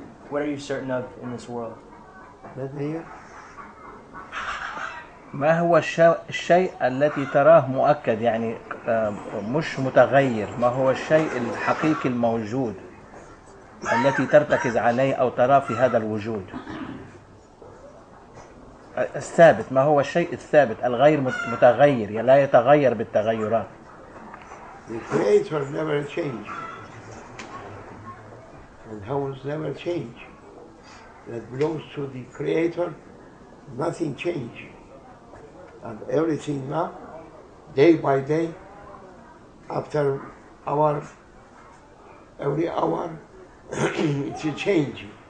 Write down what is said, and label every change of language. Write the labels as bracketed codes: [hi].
[en] What are you certain of in this world? [ar] ما هو الشيء الذي تراه مؤكد يعني مش متغير؟ ما هو الشيء الحقيقي الموجود التي ترتكز عليه أو تراه في هذا الوجود الثابت؟ ما هو الشيء الثابت الغير متغير لا يتغير بالتغيرات؟ [en] The Creator never change, and heavens never change. That belongs to the Creator, nothing change. And everything now, day by day, after every hour, it's a change.